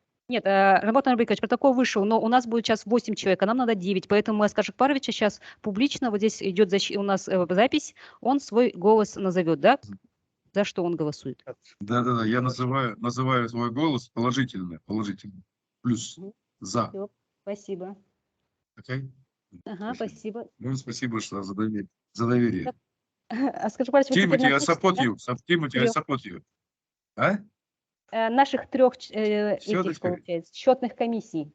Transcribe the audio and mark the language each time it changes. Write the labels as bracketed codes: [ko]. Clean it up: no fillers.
[ru] Нет, Роман Арбекович, протокол вышел, но у нас будет сейчас 8 человек, а нам надо 9, поэтому Аскар Жакпаровича сейчас публично, вот здесь идет у нас запись, он свой голос назовет, да? За что он голосует? Да, я называю свой голос положительно, плюс за. Все, спасибо. [en] Okay? [ru] Ага, спасибо. Ну, спасибо, что за доверие. Аскар Жакпарович, [en] Тимати, I support you. [ru] А? Наших 3 этих, получается, счетных комиссий.